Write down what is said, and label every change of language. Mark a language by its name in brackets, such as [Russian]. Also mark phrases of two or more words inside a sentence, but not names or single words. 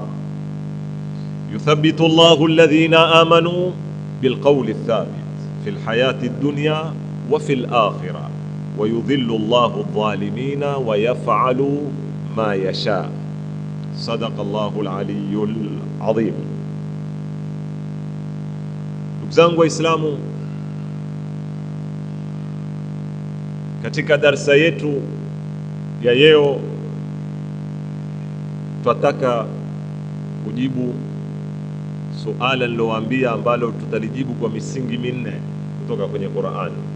[Arabic] يثبت الله الذين آمنوا بالقول الثابت في الحياة الدنيا وفي الآخرة، ويذل الله الظالمين ويفعل ما يشاء. صدق الله العلي العظيم. [Swahili] Ndugu zangu Waislamu, katika darsa yetu ya leo tunataka kujibu suala nilowaambia, ambalo tutalijibu kwa misingi minne kutoka kwenye Qur'an.